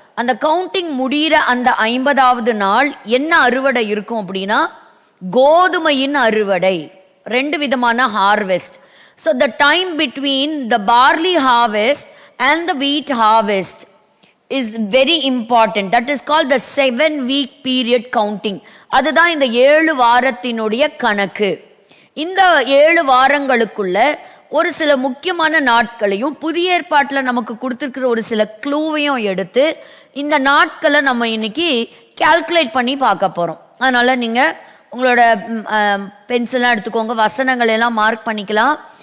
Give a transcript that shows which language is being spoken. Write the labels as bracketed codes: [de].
[ta] அந்த கவுண்டிங் முடிகிற அந்த 50வது நாள் என்ன அறுவடை இருக்கும் அப்படின்னா, கோதுமையின் அறுவடை. 2 விதமான harvest. [en] So the time between the barley harvest and the wheat harvest is very important. That is called the 7-week period counting. [ta] அதுதான் இந்த 7 வாரத்தினுடைய கணக்கு. இந்த 7 வாரங்களுக்குள்ள ஒரு சில முக்கியமான நாட்களையும் புதிய ஏற்பாட்டில் நமக்கு கொடுத்துருக்கிற ஒரு சில க்ளூவையும் எடுத்து இந்த நாட்களை நம்ம இன்னைக்கு கால்குலேட் பண்ணி பார்க்க போறோம். அதனால நீங்க உங்களோட பென்சிலாம் எடுத்துக்கோங்க, வசனங்கள் எல்லாம் மார்க் பண்ணிக்கலாம்.